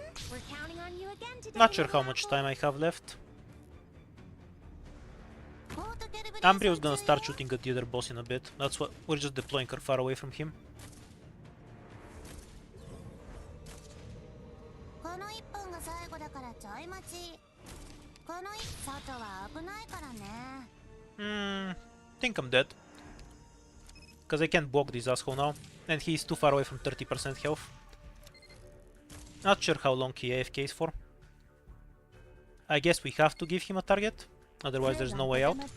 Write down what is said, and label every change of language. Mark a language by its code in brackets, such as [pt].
[en] We're counting on you again today. Not sure how much time I have left. [ja] ポートキャリブ [en] Ambrio's gonna start shooting at the other boss in a bit. That's what we're just deploying her far away from him. [ja] この1分が最後だからちょい待ち。この外は危ないからね。 [en] Think I'm dead. Because I can't block this asshole now. And he's too far away from 30% health. Not sure how long he AFKs for. I guess we have to give him a target. Otherwise there's no way out.